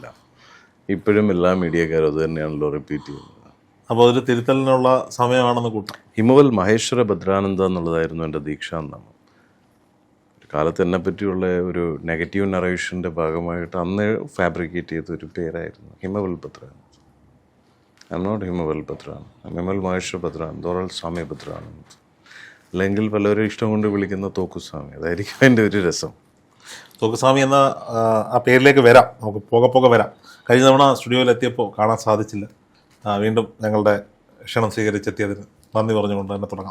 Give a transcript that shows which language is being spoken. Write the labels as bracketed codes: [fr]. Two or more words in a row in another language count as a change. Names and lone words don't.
[ml] ഇപ്പോഴും എല്ലാ മീഡിയക്കാരും അത് തന്നെയാണല്ലോ റിപ്പീറ്റ് ചെയ്യുന്നത്. അപ്പോൾ അതൊരു തിരുത്തലിനുള്ള സമയമാണെന്ന് കൂട്ടാം. ഹിമവൽ മഹേശ്വര ഭദ്രാനന്ദ എന്നുള്ളതായിരുന്നു എൻ്റെ ദീക്ഷാനാമം. ഒരു കാലത്ത് എന്നെ പറ്റിയുള്ള ഒരു [en] negative narration [ml] ഭാഗമായിട്ട് അന്ന് ഫാബ്രിക്കേറ്റ് ചെയ്ത ഒരു പേരായിരുന്നു ഹിമവൽ ഭദ്രാനന്ദ. [en] I'm not Himaval Bhadranan. I'm Himal Maheshwar Bhadranan, Doral Swami Bhadranan. [ml] അല്ലെങ്കിൽ പലരും ഇഷ്ടം കൊണ്ട് വിളിക്കുന്ന തോക്കുസ്വാമി, അതായിരിക്കും എൻ്റെ ഒരു രസം. തോക്കുസ്വാമി എന്ന ആ പേരിലേക്ക് വരാം, നമുക്ക് പോകെ വരാം. കഴിഞ്ഞ തവണ സ്റ്റുഡിയോയിൽ എത്തിയപ്പോൾ കാണാൻ സാധിച്ചില്ല. വീണ്ടും ഞങ്ങളുടെ ക്ഷണം സ്വീകരിച്ചെത്തിയതിന് നന്ദി പറഞ്ഞുകൊണ്ട് തന്നെ തുടങ്ങാം.